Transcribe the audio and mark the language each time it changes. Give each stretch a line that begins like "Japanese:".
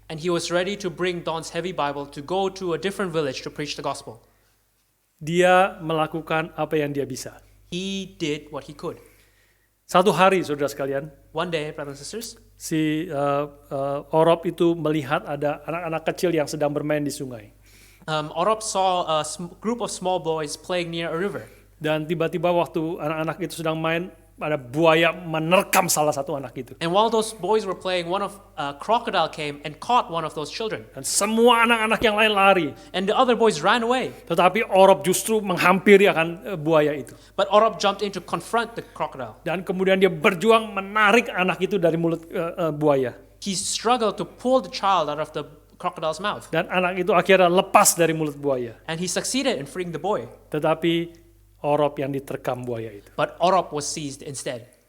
English: And he was ready to bring Don's heavy Bible to go to a different village to preach the gospel.
Indonesian: Dia melakukan apa yang dia bisa.
English: He did what he could.
Indonesian: Satu hari, saudara sekalian,
English: One day, brothers and sisters,
Indonesian: si Orop itu melihat ada anak-anak kecil yang sedang bermain di sungai.
English: Orop saw a group of small boys playing near a river.
Indonesian: Dan tiba-tiba waktu anak-anak itu sedang main, ada buaya menerkam salah satu anak itu.
English: And while those boys were playing, a crocodile came and caught one of those children.
Indonesian: Dan semua anak-anak yang lain lari.
English: And the other boys ran away.
Indonesian: Tetapi Orop justru menghampiri akan buaya itu.
English: But Orop jumped in to confront the crocodile.
Indonesian: Dan kemudian dia berjuang menarik anak itu dari mulut buaya.
English: He struggled to pull the child out of the crocodile's mouth.
Indonesian: Dan anak itu akhirnya lepas dari mulut buaya.
English: And he succeeded in freeing the boy.
Indonesian: Tetapi Orop yang diterkam buaya itu.
English: But Orop was seized instead.